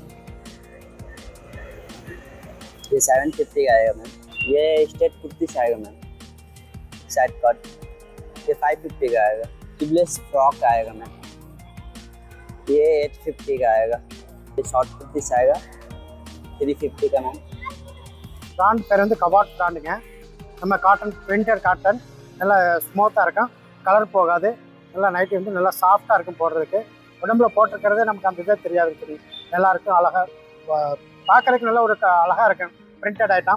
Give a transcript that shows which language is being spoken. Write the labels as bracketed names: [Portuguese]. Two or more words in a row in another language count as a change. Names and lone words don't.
[Hindi] ये 750 का आएगा मैम। ये स्ट्रेट कुर्ती से आएगा मैम, [English] side cut, [Hindi] ये 550 का आएगा। [English] sleeveless frock [Hindi] आएगा मैम, ये 850 का आएगा। ये शॉर्ट कुर्ती से आएगा 350 का मैम। [Tamil] பிராண்ட் பேர் வந்து கபாட் பிராண்டுங்க. நம்ம [English] cotton printed cotton [Tamil] நல்லா ஸ்மூத்தாக இருக்கும், கலர் போகாது, நல்லா நைட்டி வந்து நல்லா சாஃப்டாக இருக்கும் போடுறதுக்கு. உடம்புல போட்டிருக்கிறதே நமக்கு அந்த இதே தெரியாது, தெரியும் நல்லாயிருக்கும், அழகாக பார்க்குறதுக்கு நல்லா ஒரு அழகாக இருக்கும் [English] printed item.